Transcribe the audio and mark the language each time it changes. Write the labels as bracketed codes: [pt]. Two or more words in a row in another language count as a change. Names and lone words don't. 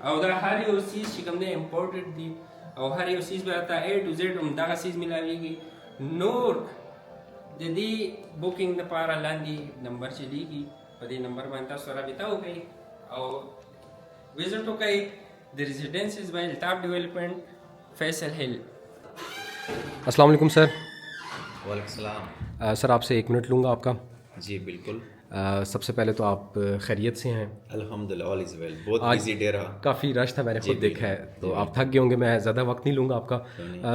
[ps] او دا هر یو چیز چې کوم نه امپورټډ دي او هر یو چیز به تا [en] A to Z [ps] هم دا چیز ملاويږي. نور د دې بوکینګ لپاره لاندې نمبر چلیږي په دې نمبر باندې تاسو رابطه وکړئ او وزټ وکړئ د ریزیډنسز باندې الطاف ڈیولپمنٹ فیصل ہل. [ur] السلام علیکم سر. وعلیکم السلام. سر آپ سے 1 منٹ لوں گا آپ کا. جی بالکل. سب سے پہلے تو آپ خیریت سے ہیں؟ الحمدللہ [en] all is well. [ur] بہت [en] busy day [ur] رہا. کافی رش تھا میں نے خود دیکھا ہے تو آپ تھک گئے ہوں گے. میں زیادہ وقت نہیں لوں گا آپ کا.